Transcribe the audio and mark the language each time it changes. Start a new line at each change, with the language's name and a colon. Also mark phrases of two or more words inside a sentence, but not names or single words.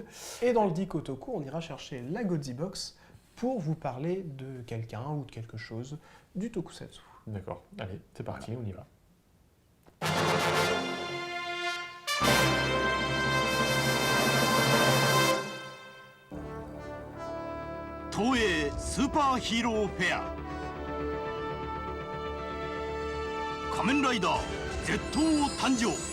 French: Et dans le Diko Toku, on ira chercher la Godzilla Box pour vous parler de quelqu'un ou de quelque chose du tokusatsu. D'accord, allez, c'est parti, on y va.
Japanese: Toei スーパーヒーローフェア仮面ライダー Z 誕生。